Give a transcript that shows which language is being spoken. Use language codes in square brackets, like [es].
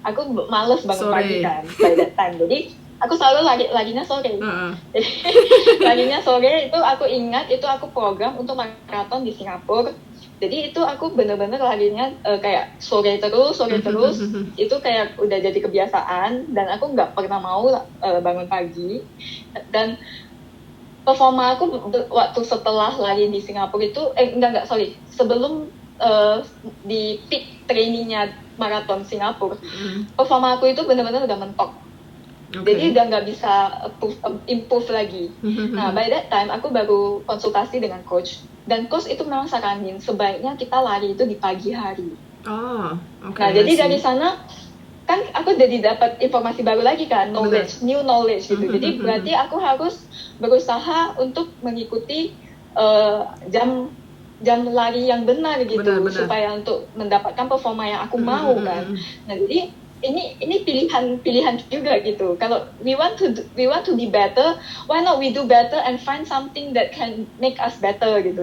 [id] Aku males bangun pagi kan, [en] by that time. [id] Jadi aku selalu larinya sore. Jadi larinya sore itu aku ingat, itu aku program untuk maraton di Singapura. Jadi itu aku bener-bener larinya kayak sore terus, itu kayak udah jadi kebiasaan, dan aku nggak pernah mau bangun pagi. Dan performa aku waktu setelah lari di Singapura itu, sebelum di peak trainingnya maraton Singapura, performa aku itu bener-bener udah mentok. Jadi udah nggak bisa improve lagi. Nah, [en] by that time [id] aku baru konsultasi dengan coach, dan coach itu memang saranin sebaiknya kita lari itu di pagi hari. Nah, jadi dari sana kan aku jadi dapat informasi baru lagi kan, [en] new knowledge [id] gitu. Jadi berarti aku harus berusaha untuk mengikuti jam lari yang benar gitu, supaya untuk mendapatkan performa yang aku mau kan. Nah, jadi ini pilihan juga gitu. [en] Kalau we want to be better, why not we do better and find something that can make us better gitu.